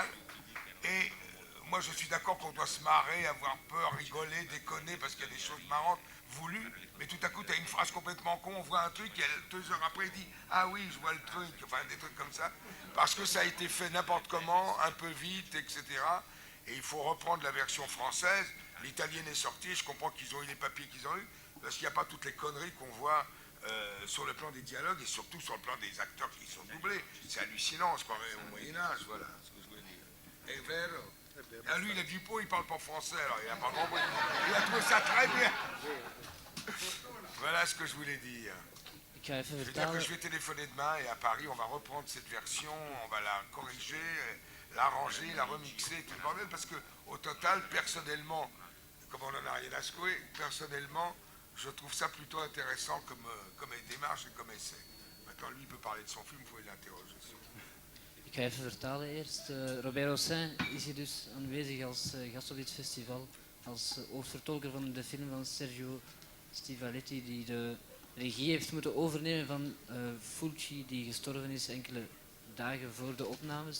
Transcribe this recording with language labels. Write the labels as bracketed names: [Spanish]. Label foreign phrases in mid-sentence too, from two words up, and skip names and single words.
[French] Et moi, je suis d'accord qu'on doit se marrer, avoir peur, rigoler, déconner, parce qu'il y a des choses marrantes voulues, mais tout à coup, tu as une phrase complètement con, on voit un truc, et 2 heures après, il dit « Ah oui, je vois le truc », enfin, des trucs comme ça, parce que ça a été fait n'importe comment, un peu vite, etc. Et il faut reprendre la version française. L'italienne est sortie, je comprends qu'ils ont eu les papiers qu'ils ont eu, parce qu'il n'y a pas toutes les conneries qu'on voit sur le plan des dialogues, et surtout sur le plan des acteurs qui sont doublés. C'est hallucinant, on se croirait au Moyen-Âge, voilà ce que je voulais dire. [Italian] È vero. [French] Ah, lui, il est du pot, il parle pas français, alors il a pas compris. Il a trouvé ça très bien. Voilà ce que je voulais dire. [Dutch] Ik ga even [French] Je veux dire que [Dutch] vertalen. [French] je vais téléphoner demain et à Paris, on va reprendre cette version, on va la corriger, l'arranger, la remixer, tout le bordel, parce que au total, personnellement, comme on n'en a rien à secouer, personnellement, je trouve ça plutôt intéressant comme démarche et comme essai. Maintenant, lui, il peut parler de son film, il faut l'interroger. [Dutch] Ik ga even vertalen eerst. Robert Hossein is hier dus aanwezig als gast op dit festival. Als hoofdvertolker van de film van Sergio Stivaletti, die de regie heeft moeten overnemen van Fulci, die gestorven is enkele dagen voor de opnames.